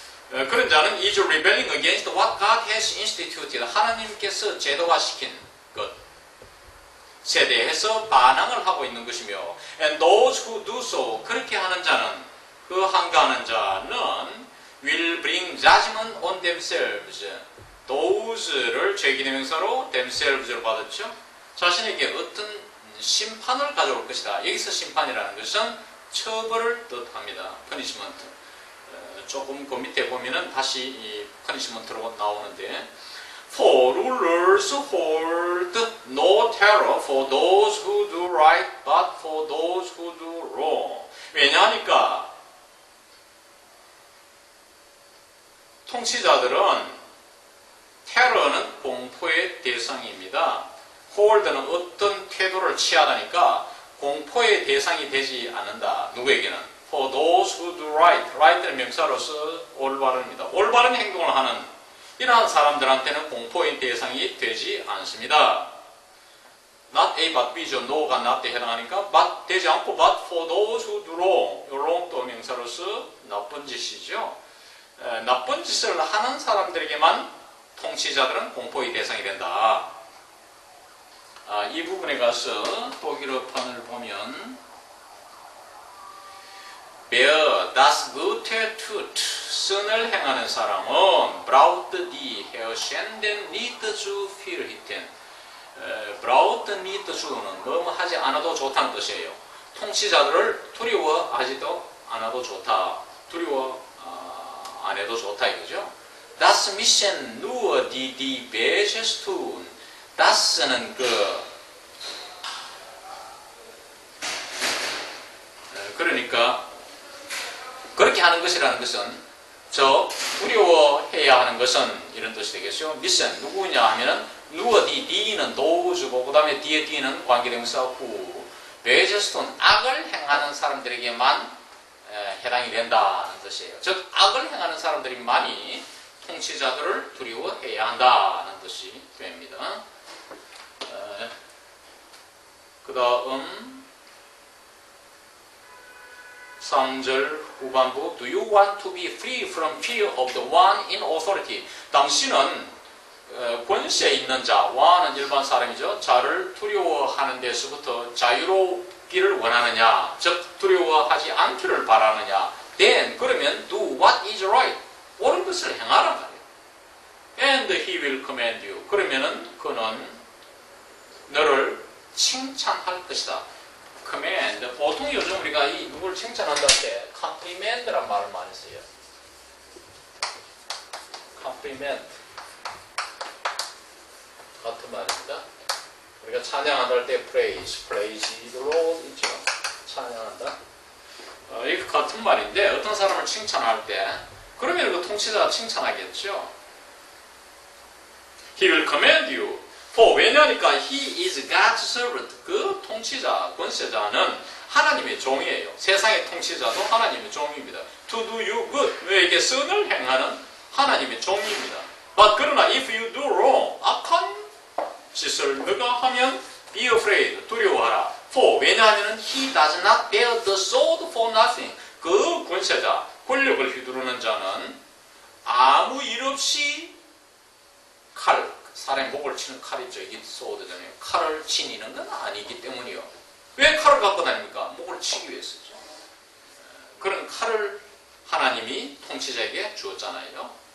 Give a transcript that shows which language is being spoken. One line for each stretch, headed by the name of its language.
Korean: 그런 자는
English: is rebelling against what God has instituted,
Korean: 하나님께서 제도화시킨 것에 대해서 반항을 하고 있는 것이며,
English: and those who do so,
Korean: 그렇게 하는 자는, 그 항가하는 자는
English: will bring judgment on themselves.
Korean: those를 죄기대명사로 themselves를 받았죠. 자신에게 어떤 심판을 가져올 것이다. 여기서 심판이라는 것은 처벌을 뜻합니다.
English: punishment.
Korean: 조금 그 밑에 보면은 다시 이 punishment로 나오는데,
English: For rulers hold no terror for those who do right, but for those who do wrong.
Korean: 왜냐하니까 통치자들은 테러는 공포의 대상입니다. hold는 어떤 태도를 취하다니까 공포의 대상이 되지 않는다. 누구에게는?
English: For those who do right.
Korean: right는 명사로서 올바릅니다. 올바른 행동을 하는 이러한 사람들한테는 공포의 대상이 되지 않습니다. not A but B죠. no가 not에 해당하니까 but 되지 않고
English: but for those who do wrong.
Korean: wrong 또 명사로서 나쁜 짓이죠. 나쁜 짓을 하는 사람들에게만 통치자들은 공포의 대상이 된다. 이 부분에 가서 독일어판을 보면
German: Wer das Gute tut,
Korean: 선을 행하는 사람은
German: braucht die Herrschenden nicht zu fürchten.
Korean: braucht nicht zu는 뭐뭐 하지 않아도 좋다는 뜻이에요. 통치자들을 두려워하지도 않아도 좋다. 두려워 안 해도 좋다 이거죠.
German: Das müssen nur die Böses tun.
Korean: das는 그러니까 그렇게 하는 것이라는 것은 두려워해야 하는 것은 이런 뜻이 되겠죠. müssen 누구냐 하면은 nur die는 도구주고 그 다음에 die는 관계대명사 후
German: Böses tun
Korean: 악을 행하는 사람들에게만 해당이 된다는 뜻이에요. 즉 악을 행하는 사람들이만이 통치자들을 두려워해야 한다는 뜻이 됩니다. 그 다음 3절 후반부
English: Do you want to be free from fear of the one in authority?
Korean: 당신은 권세에 있는 자, one은 일반 사람이죠. 자를 두려워하는 데서부터 자유로 기를 원하느냐, 즉 두려워하지 않기를 바라느냐, then 그러면
English: do what is right,
Korean: 옳은 것을 행하란 말이에요.
English: And he will commend you.
Korean: 그러면은 그는 너를 칭찬할 것이다.
English: commend.
Korean: 보통 요즘 우리가 이 누구를 칭찬한다 할 때 compliment란 말을 많이 써요. compliment 같은 말입니다. 우리가 찬양한다 할 때 praise,
English: praise the Lord
Korean: 있죠. 찬양한다. 이거 같은 말인데 어떤 사람을 칭찬할 때 그러면 그 통치자가 칭찬하겠죠.
English: He will commend you.
Korean: 왜냐니까
English: he is God's servant.
Korean: 그 통치자, 권세자는 하나님의 종이에요. 세상의 통치자도 하나님의 종입니다.
English: To do you good.
Korean: 너에게 선을 행하는 하나님의 종입니다.
English: But 그러나 if you do wrong,
Korean: 악한 짓을 너가 하면
English: be afraid.
Korean: 두려워하라.
English: 왜냐하면 he does not bear the sword for nothing.
Korean: 그 권세자, 권력을 휘두르는 자는 아무 일 없이 칼, 사람의 목을 치는 칼이죠. 이게 소드잖아요. 칼을 지니는 건 아니기 때문이요. 왜 칼을 갖고 다닙니까? 목을 치기 위해서죠. 그런 칼을 하나님이 통치자에게 주었잖아요.